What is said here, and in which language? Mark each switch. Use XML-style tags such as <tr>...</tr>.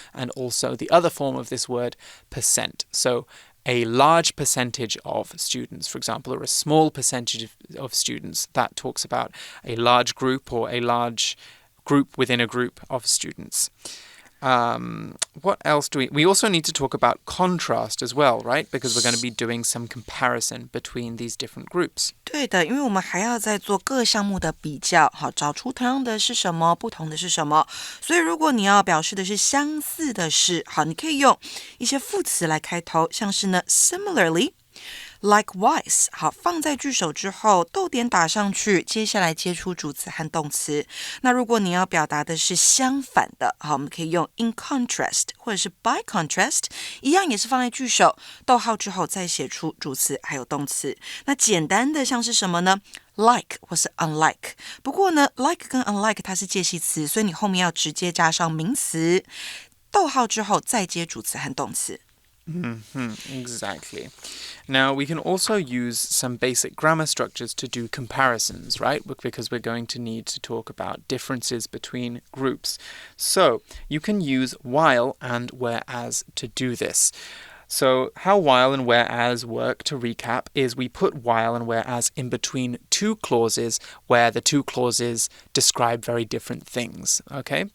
<en>And also the other form of this word, percent. So a large percentage of students, for example, or a small percentage of students, that talks about a large group or a large group within a group of students. What else do we also need to talk about contrast as well, right? Because we're going to be doing some comparison between these different groups.</en> <zh>对的，因为我们还要再做各项目的比较，好，找出同样的是什么，不同的是什么。所以如果你要表示的是相似的是，好，你可以用一些副词来开头，像是呢 similarly。Likewise， 好，放在句首之后，逗点打上去，接下来接出主词和动词。那如果你要表达的是相反的，好，我们可以用</zh> <en>in contrast</en> <zh>或者是</zh> <en>by contrast，</en> <zh>一样也是放在句首，逗号之后再写出主词还有动词。那简单的像是什么呢？like 或是 unlike， 不过呢 like 跟 unlike 它是介系词，所以你后面要直接加上名词，逗号之后再接主词和动词。</zh> <en>Exactly. Now, we can also use some basic grammar structures to do comparisons, right? Because we're going to need to talk about differences between groups. So, you can use while and whereas to do this. So, how while and whereas work, to recap, is we put while and whereas in between two clauses where the two clauses describe very different things, okay?</en>